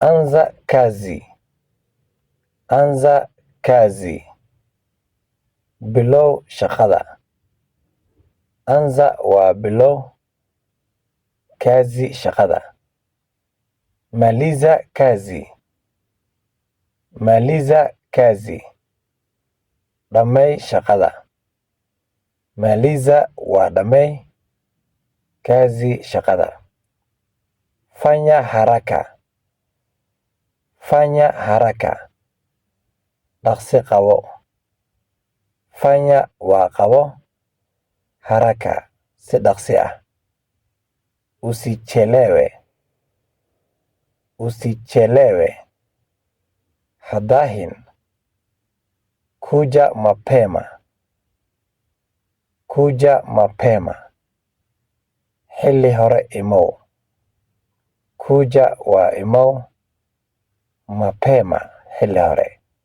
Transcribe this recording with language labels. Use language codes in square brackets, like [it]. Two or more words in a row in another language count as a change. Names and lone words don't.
[sw] Anza kazi. Anza kazi. [so] Bilow shaqada. Anza waa bilow. Kazi shaqada. [sw] Maliza kazi. Maliza kazi. [so] Dhamay shaqada. Maliza waa dhamay. Kazi shaqada. [sw] Fanya haraka. Fanya haraka. [so] Dhaqsi qabo. Fanya waa qabo. Haraka si dhaqsi ah. [sw] Usichelewe. Usichelewe. Hadahin. Kuja mapema. Kuja mapema. [so] Xilli hore imow. Kuja waa imow. Mapema xilli hore.